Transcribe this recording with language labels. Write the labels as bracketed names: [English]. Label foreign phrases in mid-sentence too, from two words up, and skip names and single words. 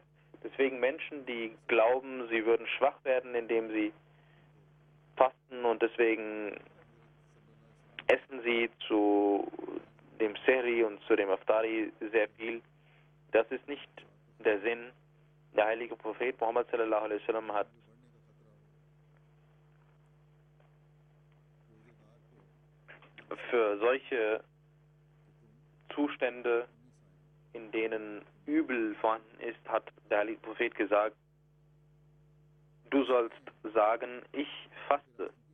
[German] Deswegen Menschen, die glauben, sie würden schwach werden, indem sie fasten, und deswegen essen sie zu dem Sehri und zu dem Aftari sehr viel. Das ist nicht der Sinn. Der heilige Prophet Muhammad [Arabic] صلى الله عليه وسلم [German] hat für solche Zustände, in denen Übel vorhanden ist, hat der heilige Prophet gesagt, du sollst sagen, ich faste.